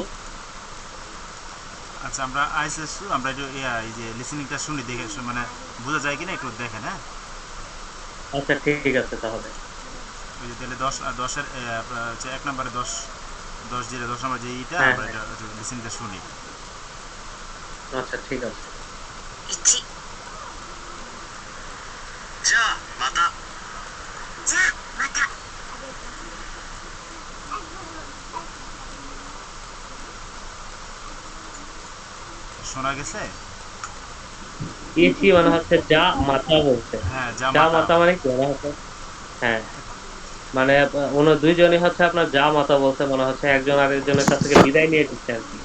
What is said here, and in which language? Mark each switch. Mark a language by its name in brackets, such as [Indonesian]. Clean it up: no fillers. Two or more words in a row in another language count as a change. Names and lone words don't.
[Bangla] আচ্ছা, আমরা আইসিএসু আমরা একটু এই যে লিসেনিংটা শুনি, দেখে মানে বোঝা যায় কিনা একটু দেখেন। হ্যাঁ, আচ্ছা, ঠিক আছে তাহলে। ওই যে তাহলে 10 আর 10-এর হচ্ছে 1 নম্বরে 10 10 নম্বর যে এইটা হ্যাঁ, আমরা হ্যাঁ। এটা লিসেনিংটা শুনি। আচ্ছা, ঠিক আছে। [Japanese] 1 じゃあまたじゃあまた [Bangla] শোনা গেছে? ইচি মানে হচ্ছে [Japanese] じゃまた [Bangla] বলছে। হ্যাঁ, যা জামাতা। মাথা মানে কি মনে হচ্ছে, হ্যাঁ, মানে ওনার দুইজনই হচ্ছে আপনার [Japanese] じゃまた [Bangla] বলছে, মনে হচ্ছে একজন আরেকজনের কাছ থেকে বিদায় নিয়ে দিচ্ছে আর কি।